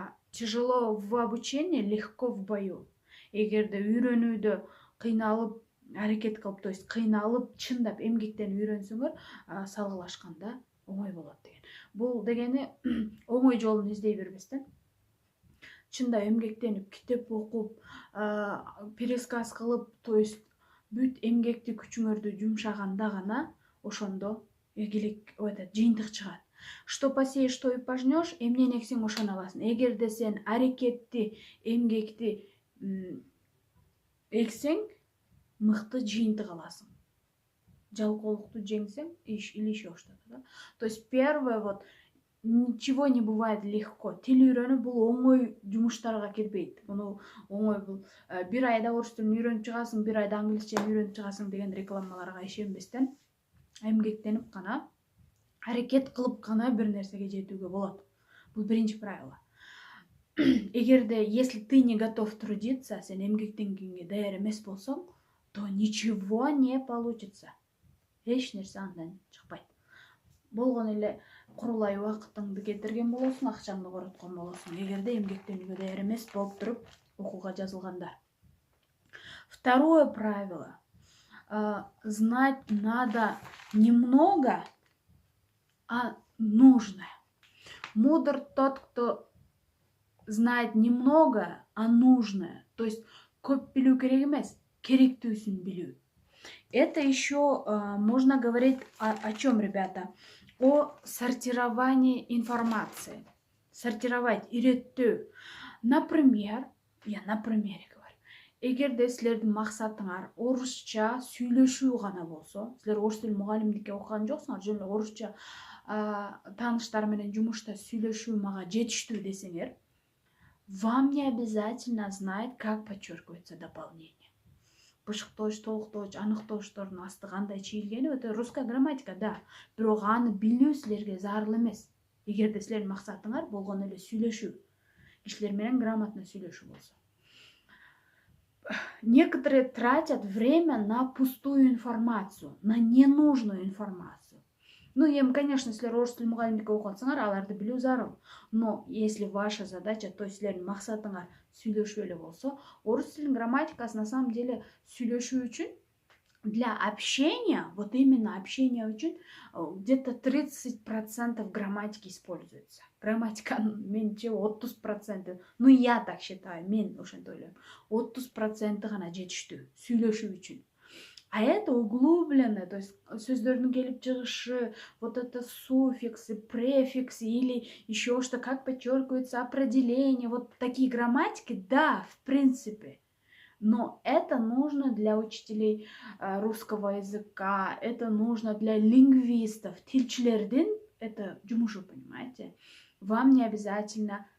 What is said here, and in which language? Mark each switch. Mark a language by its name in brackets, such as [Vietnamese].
[Russian] Тяжело в обучении, легко в бою. [Kyrgyz] Эгерде үйрөнүүдө кыйналып, аракет кылып, [Russian] то есть [Kyrgyz] кыйналып, чындап эмгектенип үйрөнсөңөр, салгылашканда оңой болот деген. Бул дегени оңой жолун издей бербес да. Чында эмгектенип, китеп окуп, пересказ кылып, [Russian] то есть [Kyrgyz] бүт эмгекти күчүңөрдү жумшаганда гана ошондо эгилик жыйынтык чыгат. [Russian] Что посеешь, то и пожнешь, [Kyrgyz] эмнени эксең ошону аласың. Эгерде сен аракетти, эмгекти эксең, мыкты жыйынтык аласың. Жалкоолукту жеңсең, [Russian] или еще что-то, да? То есть первое, ничего не бывает легко. [Kyrgyz] Тил үйрөнүү бул оңой жумуштарга кирбейт. Муну оңой бул бир айда орус тилин үйрөнүп чыгасың, бир айда англисчени үйрөнүп чыгасың деген рекламаларга ишенбестен, эмгектенип гана, аракет кылып гана бир нерсеге жетүүгө болот. Бул биринчи правило. [Russian] Эгерде, если ты не готов трудиться, [Kyrgyz] сен эмгектенгенге даяр эмес болсоң, [Russian] то ничего не получится. [Kyrgyz] Эч нерсе андан чыкпайт. Болгон эле курулай убактыңды кетирген болосуң, акчаңды короткон болосуң. Эгерде эмгектенүүгө даяр эмес болуп туруп окууга жазылганда. [Russian] Второе правило. Знать надо немного, а нужное. Мудр тот, кто знает немного, а нужное. То есть [Kyrgyz] көп билүү керек эмес, керектүүсүн билүү. [Russian] Это еще можно говорить о чем, ребята? О сортировании информации. Сортировать, иреттөө. Например, я на примере говорю. [Kyrgyz] Эгерде силердин максатыңар орусча сүйлөшүү гана болсо, силер орус тил мугалимдикке окуган жоксуңар, жөн эле орусча тааныштар менен жумушта сүйлөшүү мага жетиштүү десеңер, [Russian] вам не обязательно знать, как подчеркивается дополнение. [Kyrgyz] Бышыктооч, толуктооч, аныктоочтордун асты кандай чийилгени өтө [Russian] русская грамматика, [Kyrgyz] да. Бирок аны билүү силерге зарыл эмес. Эгерде силердин максатыңар болгон эле сүйлөшүү, кишилер менен грамотно сүйлөшүү болсо. [Russian] Некоторые тратят время на пустую информацию, на ненужную информацию. [Kyrgyz] Конечно, силер орус тил мугалимдикке окуп атсаңар, аларды билүү зарыл. [Russian] Но если ваша задача, то есть [Kyrgyz] силердин максатыңар сүйлөшүү эле болсо, орус тилинин грамматикасы [Russian] на самом деле [Kyrgyz] сүйлөшүү үчүн, [Russian] для общения, вот именно общения үчүн, где-то 30% грамматики используется. [Kyrgyz] Грамматика, менче 30%. [Russian] Я так считаю, [Kyrgyz] мен ошентип ойлойм. 30% гана жетиштүү сүйлөшүү үчүн. [Russian] А это углублено, то есть [Kyrgyz] сөздөрдүн келип чыгышы, [Russian] вот это суффиксы, префиксы или еще что, как подчеркивается определение, вот такие грамматики, да, в принципе. Но это нужно для учителей русского языка, это нужно для лингвистов, [Kyrgyz] тилчилердин, [Russian] это жумушу, понимаете. Вам не обязательно